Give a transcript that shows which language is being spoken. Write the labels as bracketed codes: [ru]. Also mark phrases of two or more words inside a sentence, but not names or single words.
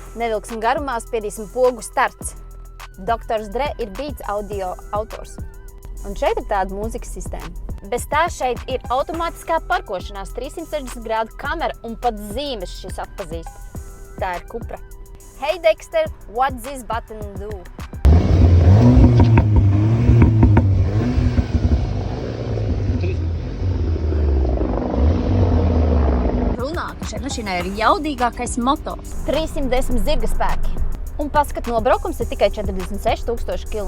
[lv] Nevilksim garumā, spiedīsim pogu starts. Doktors Dre ir beats audio autors. Un šeit ir tāda mūzikas sistēma. Bez tā šeit ir automātiskā parkošanās, 360 grādu kamera un pat zīmes šis atpazīst. Tā ir Cupra. [en] Hey Dexter, what this button do? [lv] Šai mašīnai ir jaudīgākais motors. 310 zirga spēki. Un paskat, nobraukums ir tikai 46,000 km.